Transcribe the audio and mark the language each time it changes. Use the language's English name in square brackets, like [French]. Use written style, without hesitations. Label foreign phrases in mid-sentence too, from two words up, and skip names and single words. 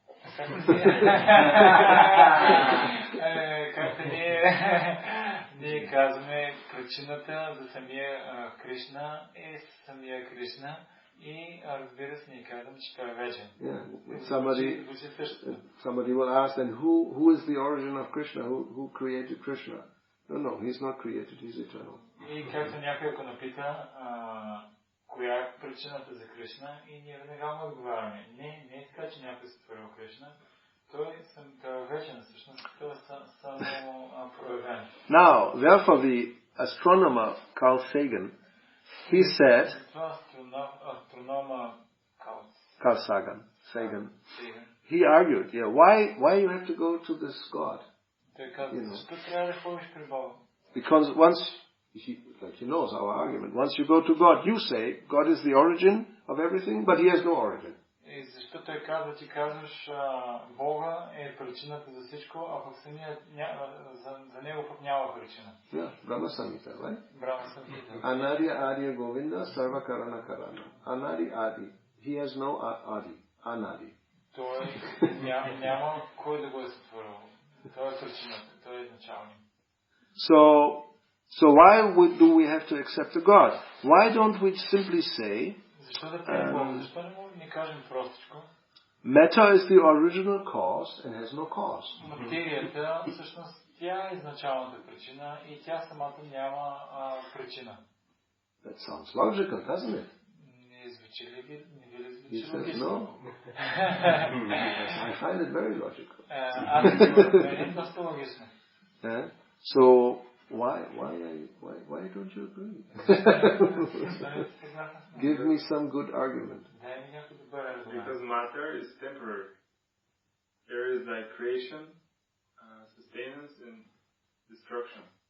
[Bulgarian] Както ние казваме, причината за самия Кришна е самия Кришна и разбира се, ние казваме, че той е вечен. [English] Somebody will ask, then who is the origin of Krishna? Who created Krishna? No, he's not created, he's eternal. [Bulgarian] И както някой ако напита, коя е причината за Кришна, и ние веднага му отговаряме. Не е така, че някой се творил Кришна. Той е вечен, всъщност той е само проявен. [English] Now, therefore the astronomer Carl Sagan, he said, Carl Sagan, he argued, why you have to go to this God? Because once, he knows our argument, once you go to God, you say God is the origin of everything, but he has no origin. [Bulgarian] И защото той казва, ти казваш, Бога е причината за всичко, а пък за него пък няма причина. [English] Brahma Samhita, right? Brahma Samhita. [Sanskrit] अनादि आदि गोविन्द सर्व कारण कारण. अनादि आदि. [English] He has no Adi. Anadi. [Bulgarian] Той няма кой да го е сътворил. Той е причината, той е изначалник. [English] So why do we have to accept the God? Why don't we simply say matter is the original cause and has no cause? [Bulgarian] Материята всъщност тя е изначалната причина и тя самата няма причина. [English] That sounds logical, doesn't it? [Bulgarian] Не звучи ли [English] He says no. I find it very logical. [Bulgarian] Доста логично. [English] So why don't you agree? Give me some good argument. Because matter is temporary. There is like creation, sustenance, and destruction.